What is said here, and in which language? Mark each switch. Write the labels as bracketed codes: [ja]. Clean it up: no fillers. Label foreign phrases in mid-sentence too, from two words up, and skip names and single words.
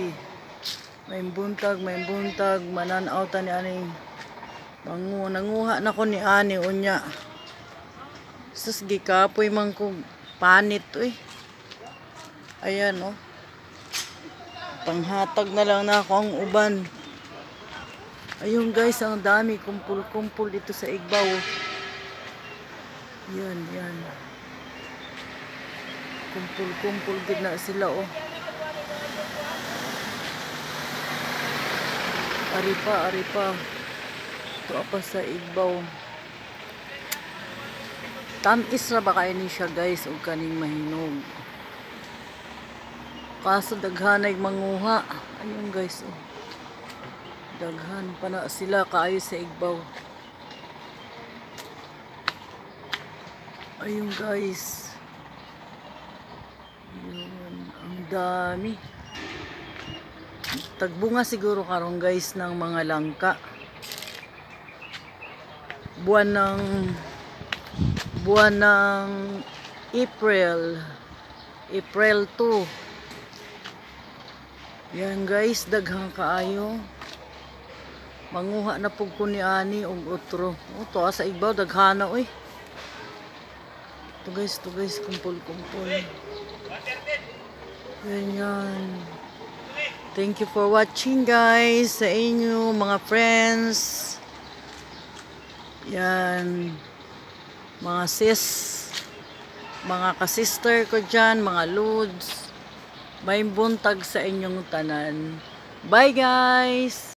[ceb] May buntag, mananaw ta ni ani. Nanguha na ko ni ani unya. Sus gikapoy man ko panit oy. Ayan oh. Panghatag na lang na ako ang uban. [tl] Ayun guys, ang dami kumpul-kumpul dito sa igbaw. Yan. [ceb] Kumpul-kumpul gid na sila oh. Ari pa. Ito apa sa igbaw. Tamis ra ba kayo ni siya guys o kaning mahinog. Kaso daghanay manguha. Ayun guys oh. Daghan pa na sila kaayo sa igbaw. Ayun guys. [tl] Ayun, ang dami. [ceb] Tagbunga siguro karon guys ng mga langka. [tl] Buwan ng April 2. Yan guys, [ceb] daghang kaayo. Manguha na pug ko ni ani og utro. To sa igbaw daghana oy. To guys, kumpul-kumpul. Yan. [en] Thank you for watching guys [ceb] sa inyo mga friends. Yan. Mga sis, mga ka-sister ko dyan, mga lods. May buntag sa inyong tanan. Bye guys!